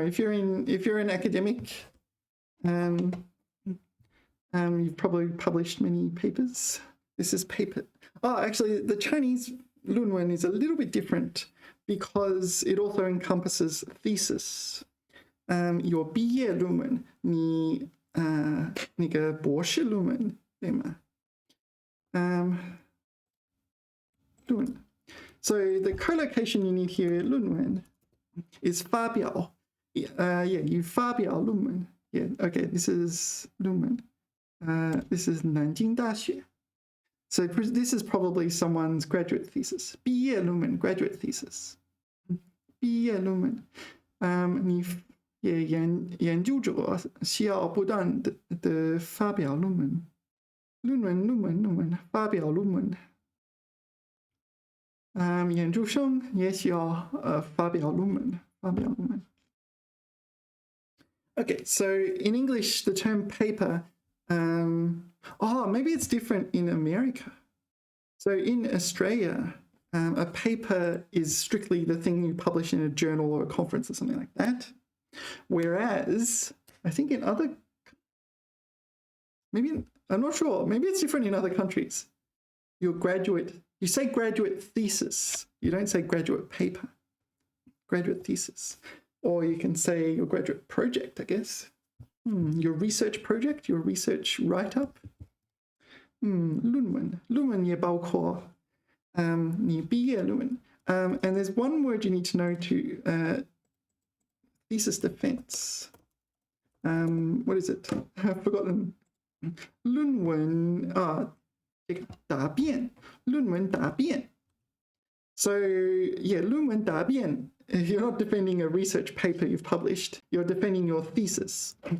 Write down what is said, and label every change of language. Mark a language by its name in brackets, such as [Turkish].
[English] If you're an academic, you've probably published many papers. This is paper. Oh, actually, the Chinese 论文 is a little bit different because it also encompasses thesis. [Chinese] Your 毕业论文, 你那个博士论文，对吗？论文。 [English] So the collocation you need here, 论文, is 发表. Yeah, you [Chinese] 发表论文. [English] Yeah, okay, this is 论文. This is 南京大学. So this is probably someone's graduate thesis. [Chinese] 毕业论文, [English] graduate thesis. [Chinese] 毕业论文. 你也研究者需要不断的发表论文. 论文, 发表论文. 研究生也需要发表论文. [English] Okay, so in English, the term paper, maybe it's different in America. So in Australia, a paper is strictly the thing you publish in a journal or a conference or something like that. Whereas, I think in other, maybe, I'm not sure, maybe it's different in other countries. You say graduate thesis, you don't say graduate paper. Graduate thesis. Or you can say your graduate project, I guess. Your research project, your research write-up. [Chinese] 论文也包括你毕业论文. [English] And there's one word you need to know to thesis defense. What is it? I've forgotten. [Chinese] 论文答辩. 论文答辩. [English] So yeah, [Chinese] 论文答辩. [English] If you're not defending a research paper you've published, you're defending your thesis.